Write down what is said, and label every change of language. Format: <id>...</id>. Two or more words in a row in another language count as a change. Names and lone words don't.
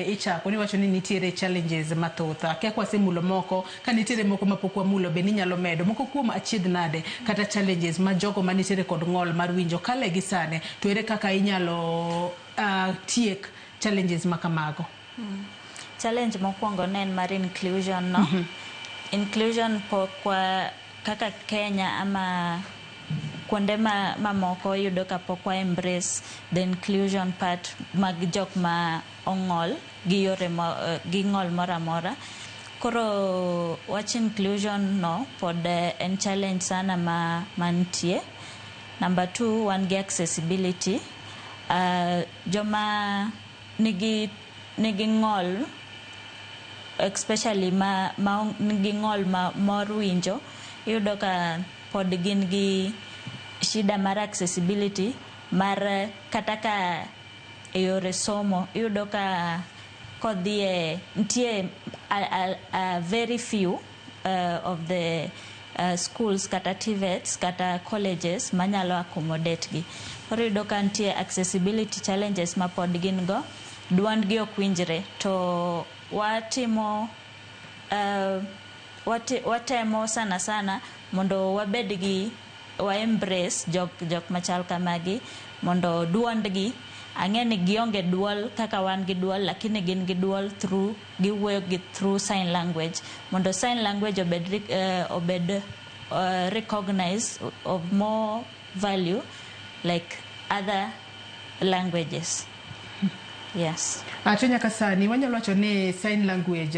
<luo>kichako ni wacho ni nitiere challenges mathoth. Kia kwa semulo moko ka nitiere moko mapokwa mulo be ni nyalo medo moko kuom achiedh nade kata challenges ma jogo ma nitiere kod ng'ol mar winjo kale gi sane to ere kaka inyalo tiek challenges makamago. Challenge mokwongo nen mar inclusion no. Inclusion pokwa kaka Kenya ama kuonde mamoko yudo ka pokwa</luo> <en>embrace the inclusion part</en> <luo>mag jok ma ong'ol gi yore gi ng'ol mora mora. Koro wach inclusion no pod en challenge sana mantie. Number 2, wan gi accessibility. Joma nigi ng'ol, especially nigi ng'ol mor winjo, iyudo ka pod gin gi shida mar accessibility mar kata ka yore somo. Iyudo ka kodhie ntie</luo> <en>a very few of the schools</en> <luo>kata TVETs kata colleges manyalo accommodate gi. Koro iyudo ka ntie</luo> <en>accessibility challenges</en> <luo>ma pod gin go. Duond gi ok winjre to watemo sana mondo wabed gi wa embrace jok machal kamagi mondo duond gi ang'e ni gionge duol kaka wan gi duol lakini gin gi duol through giwuoyo gi</luo> <en>through sign language</en> <luo>mondo</luo> <en>sign language</en> <luo>obed</luo> <en>recognized of more value like other languages.</en> <luo>Yes. Atunya kasani wanyalo wacho ni</luo> <en>sign language</en>